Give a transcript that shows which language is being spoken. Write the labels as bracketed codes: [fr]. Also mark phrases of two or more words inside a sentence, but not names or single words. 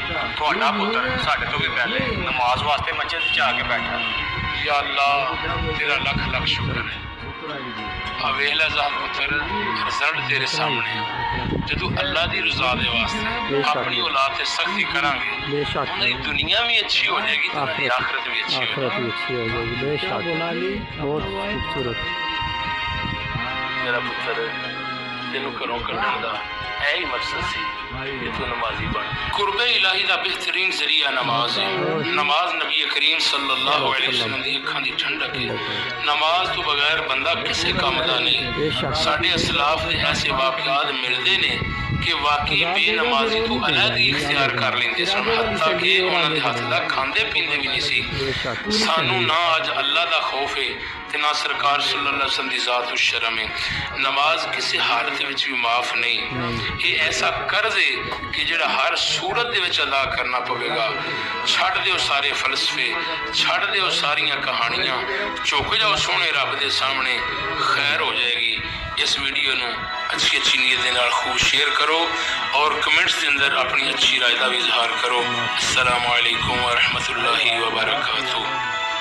[pa] تہاڈا پتر ساڈے توں بھی پہلے نماز واسطے مسجد چ آکے بیٹھا. یا اللہ تیرا لکھ لکھ شکر ہے. ویلا ذات پتر رزلٹ تیرے سامنے ہے. جدوں اللہ دی رضا دے واسطے اپنی اولاد تے سختی کراں گے, انہیں دنیا بھی اچھی ہو جائے گی، آخرت بھی اچھی ہو جائے گی. بے شک بہت خوبصورت. میرا پتر تینوں گھروں کڈھن دا یہی مقصد سی کہ تو نمازی بن. قربِ الٰہی دا بہترین ذریعہ نماز ہے. نماز نبی کریم [ar] صلى الله عليه وسلم [pa] دی اکھاں دی ٹھنڈک ہے. نماز توں بغیر بندہ کسی کام دا نہیں. ساڈے اسلاف دے ایسے واقعات ملدے نے کہ واقعی بے نمازی توں علیحدگی اختیار کر لیندے سن، حتیٰ کہ اوہناں دے ہتھ دا کھاندے پیندے بھی نہیں سی. سانوں نہ اج اللہ دا خوف ہے تے نہ سرکار [ar] صلى الله عليه وسلم [pa] دی ذات شرم ہے. نماز کسی حالت وچ بھی معاف نہیں. یہ ایسا قرض ہے کہ جہڑا ہر صورت دے وچ ادا کرنا پوے گا. چھڈ دیو سارے فلسفے، چھڈ دیو ساریاں کہانیاں، جھک جاؤ سوہنے رب دے سامنے, خیر ہو جائے گی. اس ویڈیو نوں اچھی اچھی نیت دے نال [ur] خوب شیئر کرو اور کمنٹس کے اندر اپنی اچھی رائے کا بھی اظہار کرو. [ar] السلام عليكم ورحمة الله وبركاته.